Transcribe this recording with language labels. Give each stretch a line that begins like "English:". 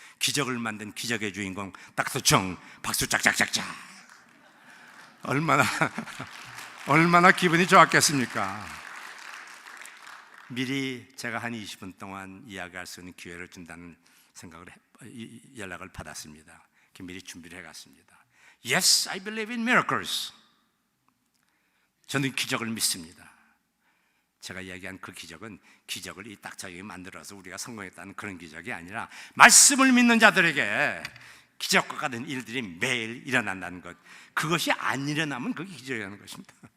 Korean: 기적을 만든 기적의 주인공 닥터 정, 박수 짝짝짝짝. 얼마나 기분이 좋았겠습니까? 미리 제가 한 20분 동안 이야기할 수 있는 기회를 준다는 생각을 연락을 받았습니다. 미리 준비를 해갔습니다.
English: Yes, I believe in miracles.
Korean: 저는 기적을 믿습니다. 제가 이야기한 그 기적은 기적을 이 딱자기에 만들어서 우리가 성공했다는 그런 기적이 아니라 말씀을 믿는 자들에게 기적과 같은 일들이 매일 일어난다는 것, 그것이 안 일어나면 그게 기적이라는 것입니다.